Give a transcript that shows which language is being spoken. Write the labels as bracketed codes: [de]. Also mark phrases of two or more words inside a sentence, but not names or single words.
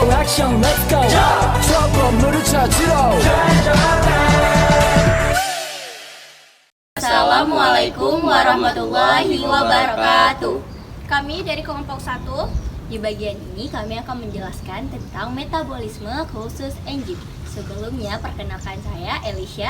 [en] action let's go [ko] 저 건물을 찾으러 [ar] السلام عليكم ورحمة الله وبركاته. [id] Kami dari kelompok 1. Di bagian ini kami akan menjelaskan tentang metabolisme khusus enzim. Sebelumnya perkenalkan saya Elisha.